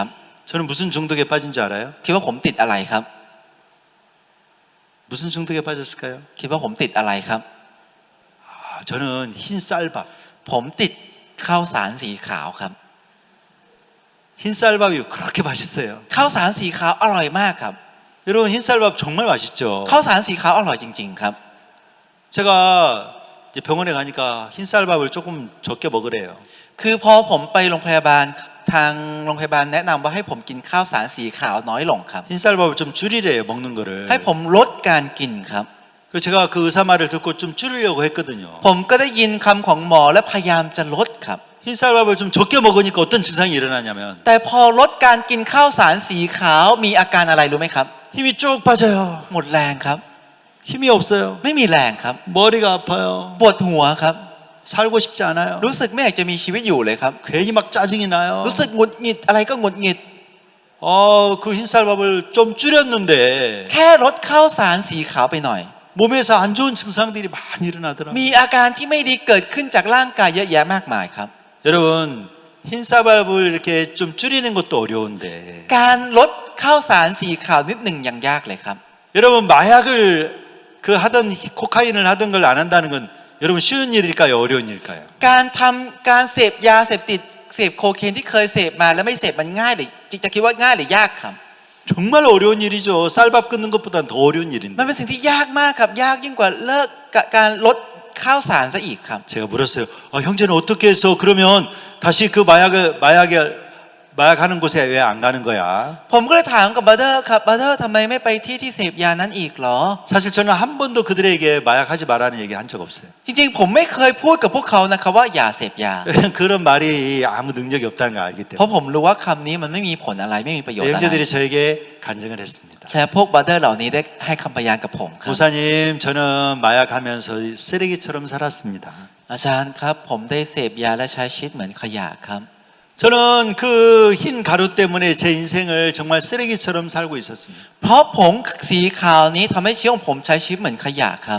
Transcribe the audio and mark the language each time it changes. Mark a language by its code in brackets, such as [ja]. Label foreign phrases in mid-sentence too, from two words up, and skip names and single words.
[ko] 저는 무슨 중독에 빠진지 알아요? [th] คิดว่าผมติดอะไรครับ [ko] 무슨 중독에 빠졌을까요? [th] คิดว่าผมติดอะไรครับ [ko] 저는 흰 쌀밥. [th] ผมติดข้าวสารสีขาวครับ [ko] 흰 쌀밥이 그렇게 맛있어요. [th] ข้าวสารสีขาวอร่อยมากครับ [ko] 여러분 흰 쌀밥 정말 맛있죠. [th] ข้าวสารสีขาวอร่อยจริงๆครับ [ko] 제가 이제 병원에 가니까 흰 쌀밥을 조금 적게 먹으래요. [th] คือพอผมไปโรงพยาบาลทางโรงพยาบาลแนะนำว่าให้ผมกินข้าวสารสีขาวน้อยลงครับ [ko] 흰 쌀밥을 좀 줄이래요. 먹는 거를. [th] ให้ผมลดการกินครับ [ko] 그래서 제가 그 의사 말을 듣고 좀 줄이려고 했거든요. [th] ผมก็ได้ยินคำของหมอและพยายามจะลดครับ [ko] 흰 쌀밥을 좀 적게 먹으니까 어떤 증상이 일어나냐면 [th] แต่พอลดการกินข้าวสารสีขาวมีอาการอะไรรู้ไหมครับ [ko] 힘이 쭉 빠져요. [th] หมดแรงครับ [ko] 힘이 없어요. [th] ไม่มีแรงครับ [ko] 머리가 아파요. [th] ปวดหัวครับ [ko] 살고 싶지 않아요. [th] รู้สึกไม่อยากจะมีชีวิตอยู่เลยครับ [ko] 괜히 막 짜증이 나요. [th] รู้สึกหงุดหงิดอะไรก็หงุดหงิด [ko] 그 흰 쌀밥을 좀 줄였는데 [th] แค่ลดข้าวสารสีขาวไปหน่อย [ko] 몸에서 안 좋은 증상들이 많이 일어나더라고요. [th] มีอาการที่ไม่ดีเกิดขึ้นจากร่างกายเยอะแยะมากมายครับ [ko] 여러분 흰 쌀밥을 이렇게 좀 줄이는 것도 어려운데 [th] การลดข้าวสารสีขาวนิดหนึ่งยังยากเลยครับ [ko] 여러분 마약을 그 하던 코카인을 하던 걸 안 한다는 건 여러분 쉬운 일일까요? 어려운 일일까요? [th] การเสพยาเสพติดเสพโคเคนที่เคยเสพมาแล้วไม่เสพมันง่ายหรือจะคิดว่าง่ายหรือยากครับ [ko] 정말 어려운 일이죠. 쌀밥 끊는 것보다는 더 어려운 [th] มัน [ko] 일인데 [th] เป็นสิ่งที่ยากมากครับยากยิ่งกว่าเลิกการลดข้าวสารซะอีกครับ [ko] 제가 물었어요. 형제는 어떻게 해서 그러면 다시 그 마약하는 곳에 왜 안 가는 거야? [th] ผมก็เลยถามกับบราเดอร์ครับบราเดอร์ทำไมไม่ไปที่เสพยานั้นอีกเหรอ [ko] 사실 저는 한 번도 그들에게 마약하지 말라는 얘기 한 적 없어요. [th] จริงๆผมไม่เคยพูดกับพวกเขานะครับว่าอย่าเสพยา [ko] 그런 말이 아무 능력이 없다는 걸 알기 [th] เพราะ [ko] 때문에 [th] ผมรู้ว่าคำนี้มันไม่มีผลอะไรไม่มีประโยชน์อะไร [ko] 형제들이 저에게 간증을 했습니다. [th] และพวกบราเดอร์เหล่านี้ได้ให้คำพยานกับผมครับ [ko] 목사님 저는 마약하면서 쓰레기처럼 살았습니다. [th] อาจารย์ครับผมได้เสพยาและใช้ชีวิตเหมือนขยะครับ [ko] 저는 그 흰 가루 때문에 제 인생을 정말 쓰레기처럼 살고 있었습니다. [th] เพราะผงสีขาวนี้ทำให้ชีวิตของผมใช้ชีวิตเหมือนขยะครับ